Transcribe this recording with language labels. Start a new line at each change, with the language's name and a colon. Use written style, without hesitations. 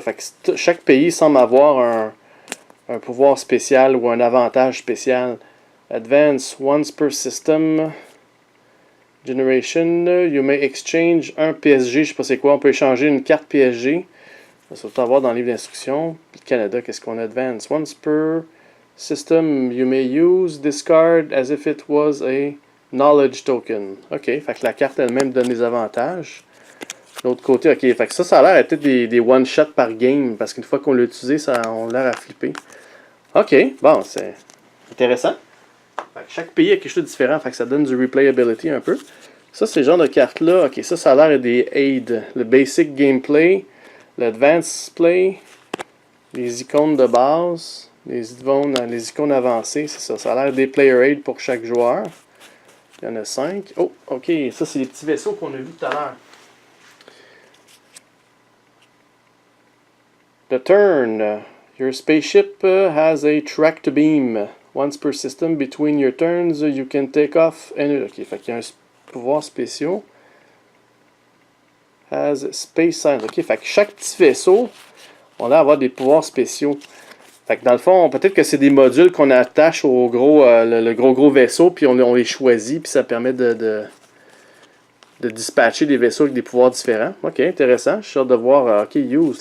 French: Fait que chaque pays semble avoir un pouvoir spécial ou un avantage spécial.
English: Advance, once per system... Generation, you may exchange
French: un PSG, je sais pas c'est quoi, on peut échanger une carte PSG. Ça va avoir dans le livre d'instruction. Puis Canada, qu'est-ce qu'on a?
English: Advance, once per system, you may use this card as if it was a knowledge token.
French: Ok, fait que la carte elle-même donne des avantages. L'autre côté, ok, fait que ça a l'air d'être des one-shot par game, parce qu'une fois qu'on l'a utilisé, ça a l'air à flipper. Ok, bon, c'est intéressant. Fait que chaque pays a quelque chose de différent, fait que ça donne du replayability un peu. Ça, c'est le genre de cartes-là. Ok, ça a l'air des aids. Le basic gameplay, l'advanced play, les icônes de base, les icônes avancées, c'est ça. Ça a l'air des player aids pour chaque joueur. Il y en a 5. Oh, ok, ça, c'est les petits vaisseaux qu'on a vus tout à l'heure.
English: The turn. Your spaceship has a tracked beam. Once per system, between your turns, you can take off.
French: Ok, fait qu'il y a un pouvoir spécial.
English: Has space signs.
French: Ok, fait que chaque petit vaisseau, on a avoir des pouvoirs spéciaux. Fait que dans le fond, peut-être que c'est des modules qu'on attache au gros, le gros vaisseau, puis on les choisit, puis ça permet de dispatcher des vaisseaux avec des pouvoirs différents. Ok, intéressant. Je suis hâte de voir. Ok, use.